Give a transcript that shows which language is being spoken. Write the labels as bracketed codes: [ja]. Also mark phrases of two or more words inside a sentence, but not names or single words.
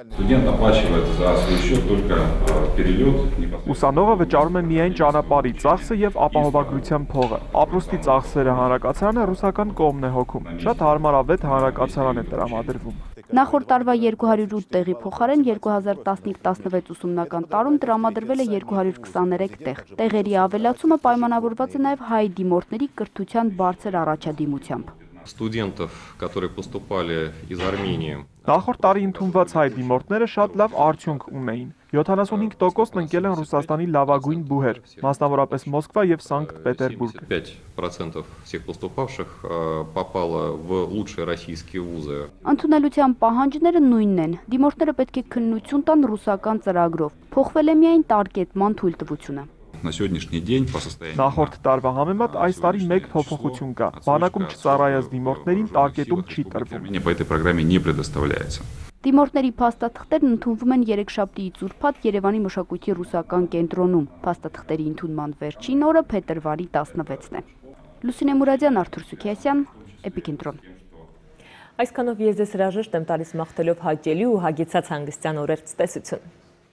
[hy] Ուսանողը վճարում է միայն ճանապարհի ծախսը և ապահովագրության փողը։ Ապրուստի ծախսերը հանրակացարանը ռուսական կողմն է հոգում։ Շատ հարմարավետ հանրակացարան է տրամադրվում։ Նախորդ տարվա 208 տեղի փոխարեն 2015-16 ուսումնական տարում տրամադրվել է 223 տեղ։ Տեղերի ավելացումը պայմանավորված է նաև հայ դիմորդների կրթության բարձր առաջադիմությամբ։ [ru] Студентов, которые поступали из Армении. [hy] Նախորդ տարի ընդունված հայ դիմորդները շատ лав արդյունք ունեին։ 75%-ն ընկել են Ռուսաստանի լավագույն բուհեր, մասնավորապես Մոսկվա եւ Սանկտ Պետերբուրգ։ [ru] 5% всех поступавших попало в лучшие российские вузы. [hy] Ընդունելության պահանջները նույնն են։ Դիմորդները պետք է քննություն տան ռուսական ծրագրով։ Փոխվել է միայն տարկետման թույլտվությունը։ [ru] На сегодняшний день по состоянию [hy] Նախորդ տարվա համեմատ այս տարի մեկ փոփոխություն կա։ Բանակում չծառայած դիմորդներին տարկետում չի տրվում։ [ru] По этой программе не предоставляется. [hy] Դիմորդների փաստաթղթերն ընդունվում են երեքշաբթիից ուրբաթ Երևանի մշակույթի ռուսական կենտրոնում։ Փաստաթղթերի ընդունման վերջին օրը փետրվարի 16-ն է։ Լուսինե Մուրադյան, Արթուր Սուքիասյան, Էպիկենտրոն։ Այսքանով ես ձեզ հրաժեշտ եմ տալիս մաղթելով հաճելի ու հագեցած հանգստյան օրեր ցտեսություն։